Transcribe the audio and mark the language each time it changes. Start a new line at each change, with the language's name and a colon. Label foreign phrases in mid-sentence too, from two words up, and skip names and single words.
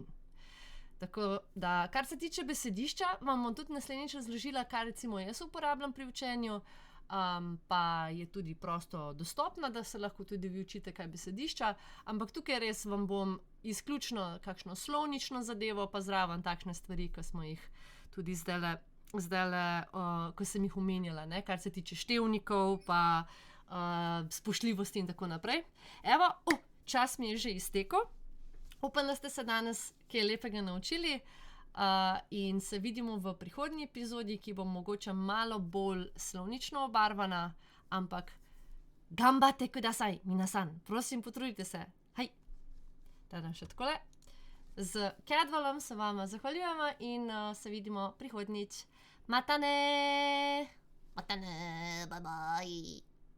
Slovenian: Tako da, kar se tiče besedišča, vam bom tudi naslednjič razložila, kaj recimo jaz uporabljam pri učenju, pa je tudi prosto dostopna, da se lahko tudi vi učite kaj besedišča, ampak tukaj res vam bom izključno kakšno slovnično zadevo, pa zraven takšne stvari, ki smo jih tudi zdajle, ko sem jih omenjala, ne, kar se tiče števnikov, pa spoštljivosti in tako naprej. Evo, čas mi je že iztekel. Upam, da ste se danes kaj lepega naučili in se vidimo v prihodnji epizodi, ki bo mogoče malo bolj slovnično obarvana, ampak
Japanese: 頑張ってください、皆さん,
Slovenian: prosim, potrudite se. Hej, teda še takole. Z Cadwellom se vama zahvaljujemo in se vidimo prihodnjič.
Japanese: またね! またね,
English: bye bye.